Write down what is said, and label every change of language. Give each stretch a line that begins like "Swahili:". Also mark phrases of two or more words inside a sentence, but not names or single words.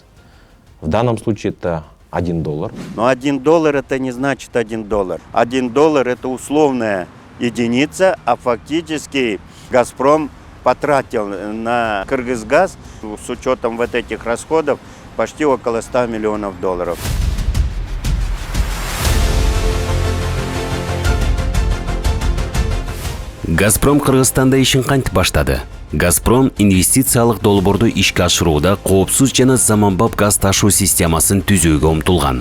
Russian: В данном случае это $1. Но $1 это не значит $1. $1 это условная единица, а фактически Газпром потратил на Кыргызгаз с учетом вот этих расходов почти около $100 миллионов.
Kyrgyz: Газпром Кыргызстанда ишин кантип баштады? Газпром инвестициялык долбоорду ишке ашырууда коопсуз жана заманбап газ ташуу системасын түзүүгө умтулган.